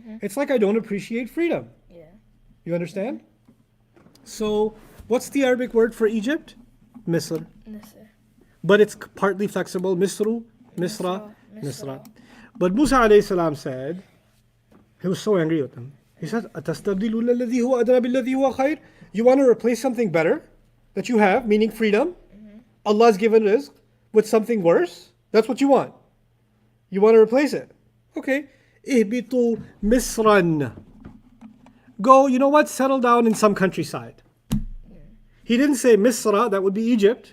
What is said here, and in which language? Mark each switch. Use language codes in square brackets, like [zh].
[en] It's like I don't appreciate freedom. Yeah. You understand? So, what's the Arabic word for Egypt? Misr. Nisr. But it's partly flexible. Misru, Misra, Misra. Misra. But Musa alayhi salam said, he was so angry with them. He said, [ar] "أَتَسْتَبْدِلُونَ الَّذِي هُوَ أَدْنَىٰ بِالَّذِي هُوَ خَيْرٌ?" [en] You want to replace something better that you have, meaning freedom, Allah's given rizq, with something worse? That's what you want. You want to replace it. Okay. [ar] اهبطوا مصرا. [en] Go, you know what? Settle down in some countryside. He didn't say Misra, that would be Egypt.